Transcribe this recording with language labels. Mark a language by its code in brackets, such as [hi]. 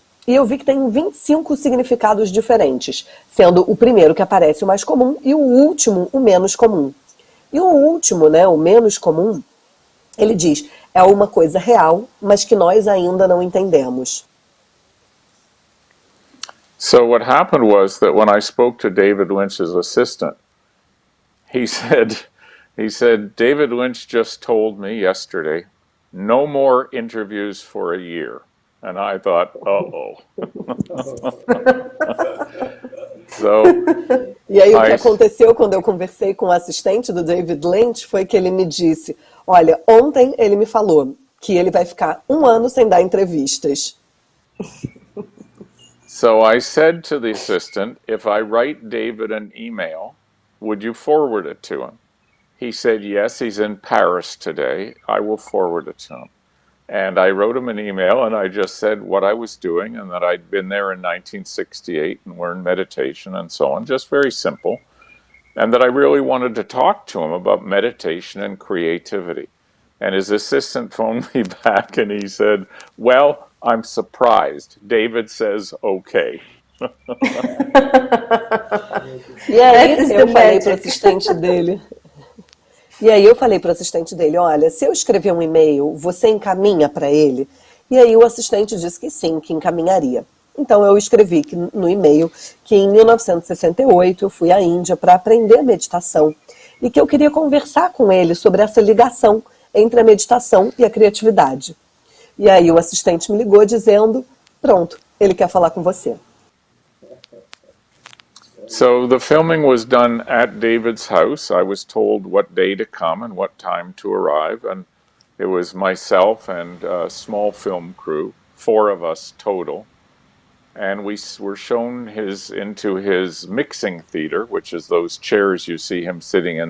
[pt] E eu vi que tem 25 significados diferentes, sendo o primeiro que aparece o mais comum e o último o menos comum. E o último, né, o menos comum, ele diz, é uma coisa real, mas que nós ainda não entendemos. [en] So what happened was that when I spoke to David Lynch's assistant, he said, David Lynch just told me yesterday, no more interviews for a year. And I thought, uh-oh. [pt] E aí o que aconteceu quando eu conversei com o assistente do David Lynch foi que ele me disse, olha, ontem ele me falou que ele vai ficar 1 ano sem dar entrevistas. [en] So I said to the assistant, if I write David an email, would you forward it to him? He said, yes, he's in Paris today. I will forward it to him. And I wrote him an email, and I just said what I was doing and that I'd been there in 1968 and learned meditation and so on, just very simple. And that I really wanted to talk to him about meditation and creativity. And his assistant phoned me back and he said, well, I'm surprised. David says, okay. [pt] E aí eu falei para o assistente dele. E aí eu falei para o assistente dele, olha, se eu escrever um e-mail, você encaminha para ele? E aí o assistente disse que sim, que encaminharia. Então eu escrevi no e-mail que em 1968 eu fui à Índia para aprender meditação e que eu queria conversar com ele sobre essa ligação entre a meditação e a criatividade. E aí o assistente me ligou dizendo, pronto, ele quer falar com você. [en] So the filming was done at David's house. I was told what day to come and what time to arrive, and it was myself and a small film crew, 4 of us total. And we were shown into his mixing theater, which is those chairs you see him sitting in.